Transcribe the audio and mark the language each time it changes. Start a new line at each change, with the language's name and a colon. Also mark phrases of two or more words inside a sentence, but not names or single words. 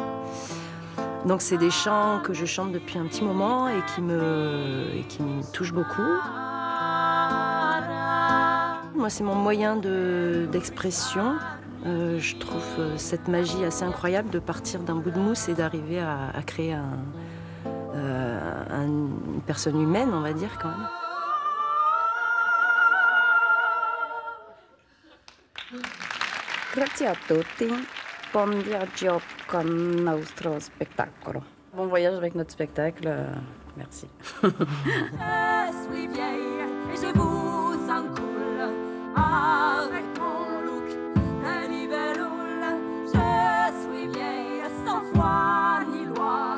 French: Donc c'est des chants que je chante depuis un petit moment et qui me touchent beaucoup. Moi, c'est mon moyen d'expression. Je trouve cette magie assez incroyable de partir d'un bout de mousse et d'arriver à créer une personne humaine, on va dire, quand même.
Italian: Grazie a tutti. Buon viaggio con il nostro spettacolo.
French: Bon voyage avec notre spectacle. Merci. Je suis vieille et je vous encoule avec mon look de libellule. Je suis vieille sans foi ni loi.